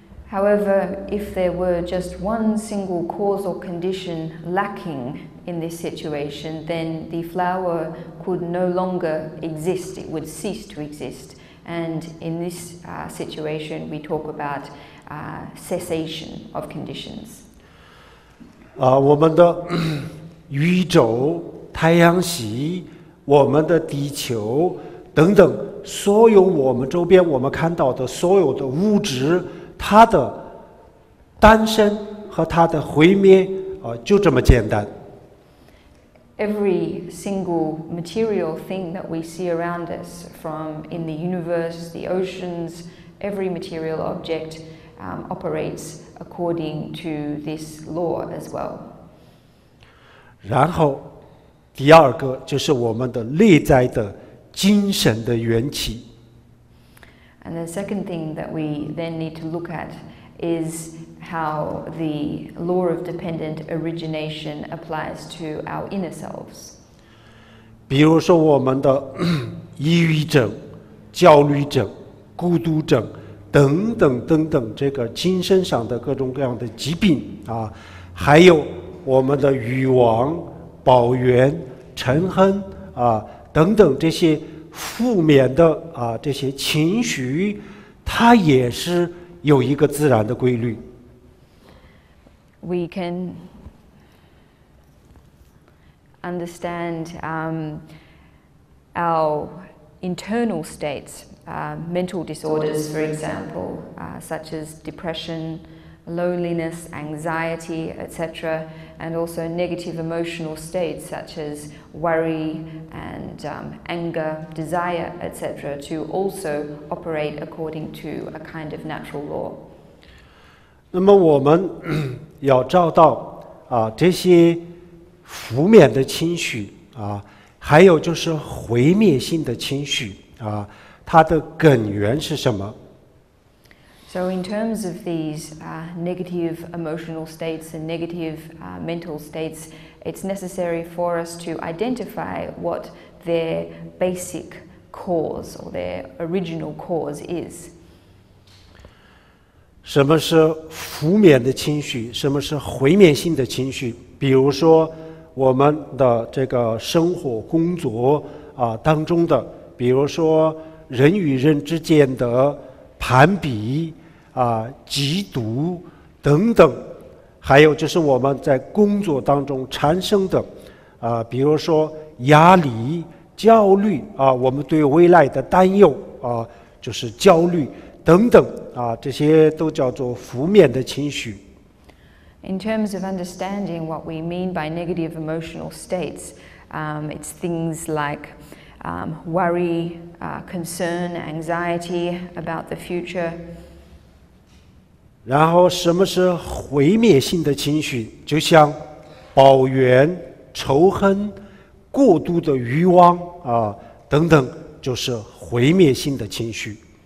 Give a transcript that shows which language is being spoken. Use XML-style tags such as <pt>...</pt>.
<en>However, if there were just one single causal condition lacking in this situation, then the flower could no longer exist, it would cease to exist. And in this situation, we talk about cessation of conditions.</en> <zh>我们的宇宙、太阳系、我们的地球等等，所有我们周边我们看到的所有的物质，它的诞生和它的毁灭就这么简单。</zh> <en>Every single material thing that we see around us, from in the universe, the oceans, every material object operates according to this law as well.</en> <zh>然后第二个就是我们的内在的精神的缘起。</zh> <en>And the second thing that we then need to look at is how the law of dependent origination applies to our inner selves.</en> <zh>比如说我们的抑郁症、焦虑症、孤独症等等等等，这个精神上的各种各样的疾病啊，还有我们的欲望、抱怨、嗔恨啊等等这些负面的这些情绪，它也是有一个自然的规律。</zh> <en>We can understand our internal states, mental disorders, for example, such as depression, loneliness, anxiety, etc., and also negative emotional states such as worry and anger, desire, etc., to also operate according to a kind of natural law.</en> <zh>那么我们要找到这些负面的情绪还有就是毁灭性的情绪它的根源是什么？</zh> <en>So in terms of these negative emotional states and negative mental states, it's necessary for us to identify what their basic cause or their original cause is.</en> <zh>什么是负面的情绪？什么是毁灭性的情绪？比如说我们的这个生活工作当中的，比如说人与人之间的攀比嫉妒等等，还有就是我们在工作当中产生的比如说压力、焦虑我们对未来的担忧就是焦虑等等这些都叫做负面的情绪。</zh> <en>In terms of understanding what we mean by negative emotional states, it's things like worry, concern, anxiety about the future.</en> <zh>然后什么是毁灭性的情绪？就像抱怨、仇恨、过度的欲望等等，就是毁灭性的情绪。</zh>